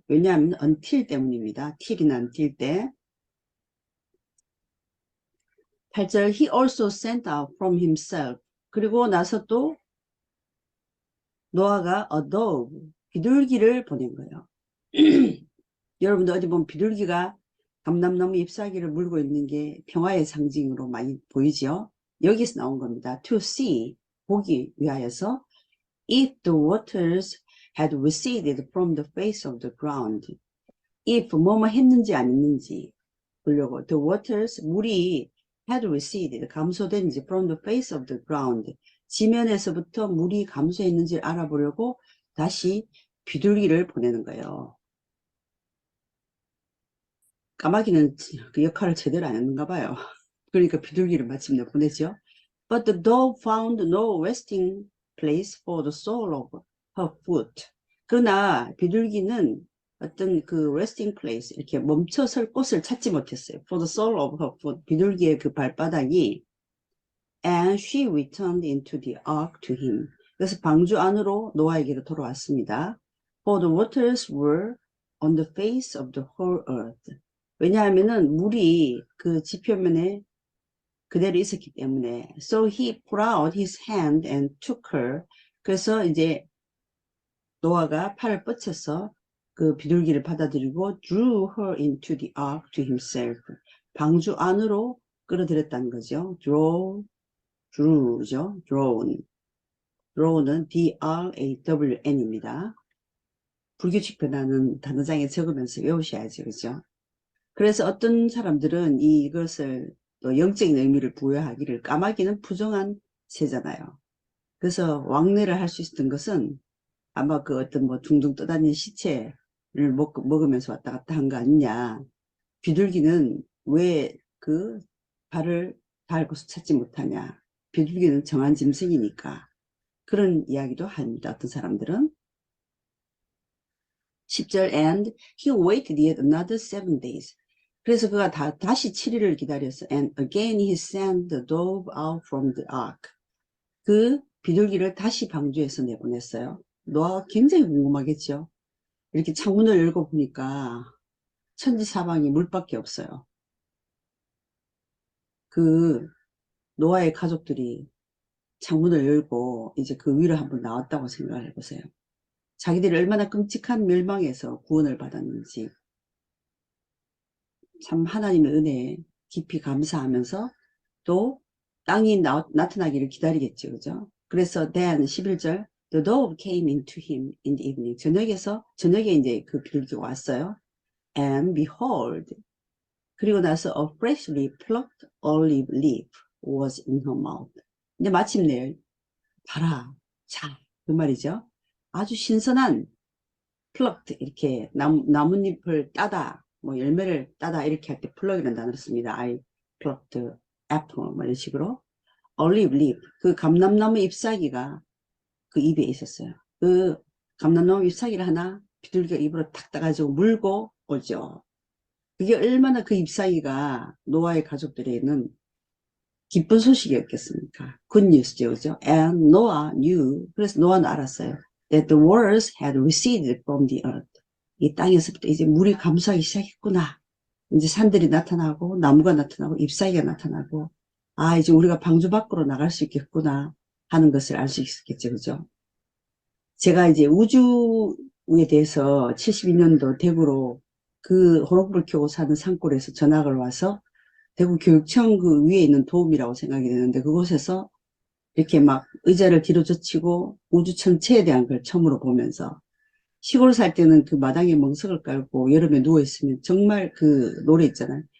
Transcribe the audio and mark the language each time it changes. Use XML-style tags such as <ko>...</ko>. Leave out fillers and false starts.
<ko>왜냐하면 until 때문입니다. till이나 until 때. 8절.</ko> <en>He also sent out from himself.</en> <ko>그리고 나서 또 노아가 a dove, 비둘기를 보낸 거예요. 여러분들 어디 보면 비둘기가 감람나무 잎사귀를 물고 있는 게 평화의 상징으로 많이 보이죠. 여기서 나온 겁니다.</ko> <en>To see,</en> <ko>보기 위하여서</ko> <en>if the waters had receded from the face of the ground.</en> <ko>if 뭐뭐 했는지 안 했는지 보려고.</ko> <en>The waters,</en> <ko>물이</ko> <en>had receded,</en> <ko>감소된지</ko> <en>from the face of the ground.</en> <ko>지면에서부터 물이 감소했는지를 알아보려고 다시 비둘기를 보내는 거예요. 까마귀는 그 역할을 제대로 안 했는가 봐요. 그러니까 비둘기를 마침내 보내죠.</ko> <en>But the dove found no resting place for the sole of her foot.</en> <ko>그러나 비둘기는 어떤 그 resting place, 이렇게 멈춰설 곳을 찾지 못했어요.</ko> <en>For the sole of her foot.</en> <ko>비둘기의 그 발바닥이.</ko> <en>And she returned into the ark to him.</en> <ko>그래서 방주 안으로 노아에게로 돌아왔습니다.</ko> <en>For the waters were on the face of the whole earth.</en> <ko>왜냐하면은 물이 그 지표면에 그대로 있었기 때문에.</ko> <en>So he put out his hand and took her.</en> <ko>그래서 이제 노아가 팔을 뻗쳐서 그 비둘기를 받아들이고</ko> <en>drew her into the ark to himself.</en> <ko>방주 안으로 끌어들였다는 거죠. drew죠. draw는 D-R-A-W-N입니다. 불규칙 변화는 단어장에 적으면서 외우셔야죠. 그죠? 그래서 어떤 사람들은 이것을 또 영적인 의미를 부여하기를, 까마귀는 부정한 새잖아요. 그래서 왕래를 할 수 있었던 것은 아마 그 어떤 뭐 둥둥 떠다니는 시체를 먹으면서 왔다 갔다 한 거 아니냐. 비둘기는 왜 그 발을 닿을 곳을 찾지 못하냐. 비둘기는 정한 짐승이니까. 그런 이야기도 합니다. 어떤 사람들은. 10절.</ko> <en>And he waited yet another 7 days.</en> <ko>그래서 그가 다시 7일을 기다렸어.</ko> <en>And again he sent the dove out from the ark.</en> <ko>그 비둘기를 다시 방주에서 내보냈어요. 노아가 굉장히 궁금하겠죠. 이렇게 창문을 열고 보니까 천지사방이 물밖에 없어요. 그 노아의 가족들이 창문을 열고 이제 그 위로 한번 나왔다고 생각을 해보세요. 자기들이 얼마나 끔찍한 멸망에서 구원을 받았는지 참 하나님의 은혜에 깊이 감사하면서 또 땅이 나타나기를 기다리겠죠. 그죠? 그래서</ko> <en>then</en> <ko>11절</ko> <en>The dove came into him in the evening.</en> <ko>저녁에 이제 그 비둘기가 왔어요.</ko> <en>And behold,</en> <ko>그리고 나서</ko> <en>a freshly plucked olive leaf was in her mouth.</en> <ko>근데 마침내 봐라, 자, 그 말이죠. 아주 신선한 plucked 이렇게 나뭇잎을 따다, 뭐 열매를 따다 이렇게 할 때 pluck이라는 단어를 씁니다. I plucked apple 뭐 이런 식으로. olive leaf, 그 감람나무 잎사귀가 그 입에 있었어요. 그 감람나무 잎사귀를 하나 비둘기가 입으로 탁 따가지고 물고 오죠. 그게 얼마나 그 잎사귀가 노아의 가족들에게는 기쁜 소식이었겠습니까? 굿뉴스죠, 그죠?</ko> <en>And Noah knew,</en> <ko>그래서 노아는 알았어요.</ko> <en>That the waters had receded from the earth.</en> <ko>이 땅에서부터 이제 물이 감소하기 시작했구나. 이제 산들이 나타나고 나무가 나타나고 잎사귀가 나타나고 아 이제 우리가 방주 밖으로 나갈 수 있겠구나 하는 것을 알 수 있었겠죠, 그죠? 제가 이제 우주에 대해서 72년도 대구로 그 호롱불 켜고 사는 산골에서 전학을 와서 대구 교육청 그 위에 있는 도움이라고 생각이 되는데 그곳에서 이렇게 막 의자를 뒤로 젖히고 우주 전체에 대한 걸 처음으로 보면서 시골 살 때는 그 마당에 멍석을 깔고 여름에 누워있으면 정말 그 노래 있잖아요.</ko>